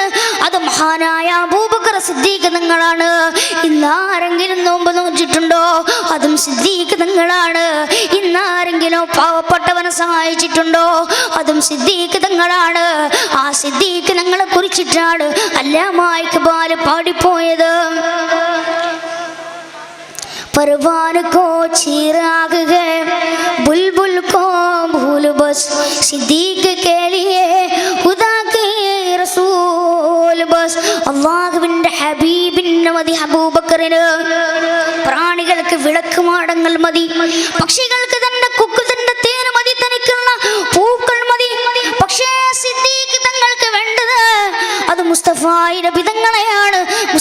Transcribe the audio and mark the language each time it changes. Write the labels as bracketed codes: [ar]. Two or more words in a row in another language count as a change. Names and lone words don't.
[ml] അത് മഹാനായ അബൂബക്കർ സിദ്ദീഖ് തങ്ങളാണ്. ഇന്നാരെങ്കിലും നോമ്പ് നോച്ചിട്ടുണ്ടോ? അതും സിദ്ദീഖ് തങ്ങളാണ്. ഇന്നാരെങ്കിലും പാവപ്പെട്ടവനെ സഹായിച്ചിട്ടുണ്ടോ? അതും സിദ്ദീഖ് തങ്ങളാണ്. ആ സിദ്ദീഖ് തങ്ങളെ കുറിച്ചിട്ടാണ് അല്ലാമാ ഇഖ്ബാൽ പാടിപ്പോയത്. [ur] پروان کو چراغ ہے بلبل کو بھول بس صدیق کے لیے خدا کے رسول بس. [ml] അള്ളാഹുവിൻ്റെ ഹബീബിന് മതി, അബൂബക്കറിന് പ്രാണികൾക്ക് വിളക്കുമാടങ്ങൾ മതി, പക്ഷികൾക്ക് തന്റെ കൊക്ക് തന്റെ തേന് മതി, തനിക്കുള്ള പൂക്കൾ മതി. പക്ഷേ സിദ്ദീഖ് തങ്ങൾക്ക് വേണ്ടത് അത് മുസ്തഫ നബി തങ്ങളെയാണ്.